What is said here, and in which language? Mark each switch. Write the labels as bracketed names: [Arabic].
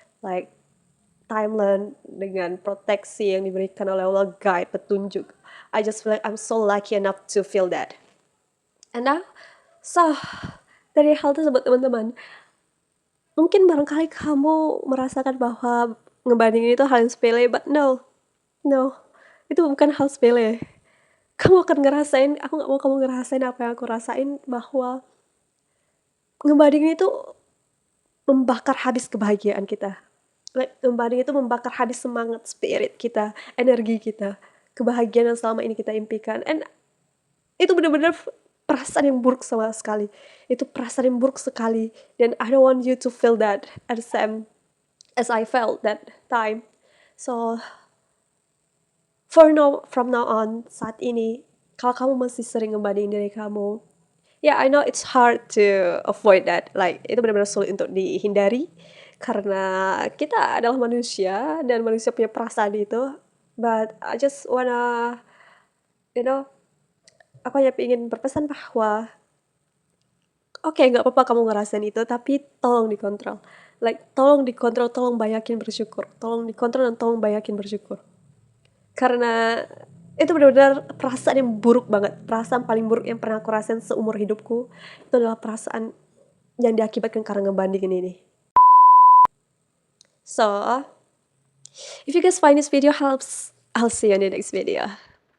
[Indonesian] Like, timeline dengan proteksi yang diberikan oleh Allah, guide, petunjuk. [English] I just feel like I'm so lucky enough to feel that. And now, so, [Indonesian] dari hal tersebut teman-teman, mungkin barangkali kamu merasakan bahwa ngebandingin itu hal yang sepele, [English] but no, [Indonesian] itu bukan hal sepele. Kamu akan ngerasain, aku gak mau kamu ngerasain apa yang aku rasain, bahwa ngebandingin itu membakar habis kebahagiaan kita. [English] Like, [Indonesian] ngebandingin itu membakar habis semangat, spirit kita, energi kita, kebahagiaan yang selama ini kita impikan. [English] And [Indonesian] itu benar-benar perasaan yang buruk sama sekali. Itu perasaan yang buruk sekali. Dan [English] I don't want you to feel that at the same as I felt that time. So, from now on, [Indonesian] saat ini, kalau kamu masih sering ngebandingin diri kamu, [English] I know it's hard to avoid that. [Indonesian] Like, itu benar-benar sulit untuk dihindari, karena kita adalah manusia, dan manusia punya perasaan itu. [English] But I just wanna, [Indonesian] aku hanya ingin berpesan bahwa, oke, gak apa-apa kamu ngerasain itu, tapi tolong dikontrol. [English] Like, [Indonesian] tolong dikontrol, tolong banyakin bersyukur. Tolong dikontrol dan tolong banyakin bersyukur. Karena itu benar-benar perasaan yang buruk banget. Perasaan paling buruk yang pernah aku rasain seumur hidupku, itu adalah perasaan yang diakibatkan karena ngebandingin ini. [English] So, if you guys find this video helps, I'll see you in the next video.